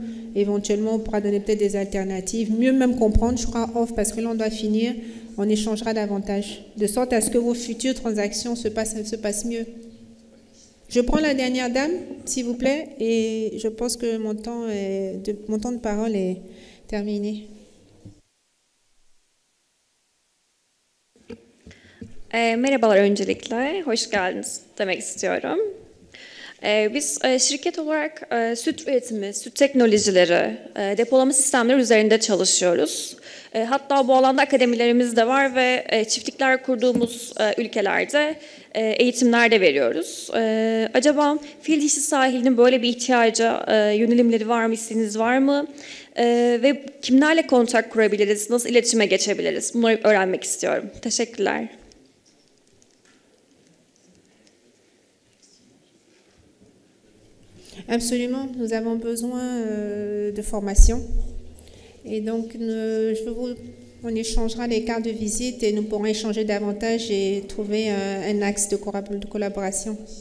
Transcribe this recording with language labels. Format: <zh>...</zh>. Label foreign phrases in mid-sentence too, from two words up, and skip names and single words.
<fr>Éventuellement, on pourra donner peut-être des alternatives, mieux même comprendre, je crois, off, parce que là, on doit finir, on échangera davantage, de sorte à ce que vos futures transactions se passent mieux. Je prends la dernière dame, s'il vous plaît, et je pense que mon temps de parole est terminé.</fr> <tr>Merhabalar öncelikle, hoş geldiniz demek istiyorum. Biz şirket olarak süt üretimi, süt teknolojileri, depolama sistemleri üzerinde çalışıyoruz. Hatta bu alanda akademilerimiz de var ve çiftlikler kurduğumuz ülkelerde eğitimler de veriyoruz. Acaba fil dişi sahilinin böyle bir ihtiyaca yönelimleri var mı, isteğiniz var mı? Ve kimlerle kontak kurabiliriz, nasıl iletişime geçebiliriz? Bunları öğrenmek istiyorum. Teşekkürler.</tr> <fr>Absolument, nous avons besoin de formation. Et donc, on échangera les cartes de visite et nous pourrons échanger davantage et trouver un axe de collaboration.</fr>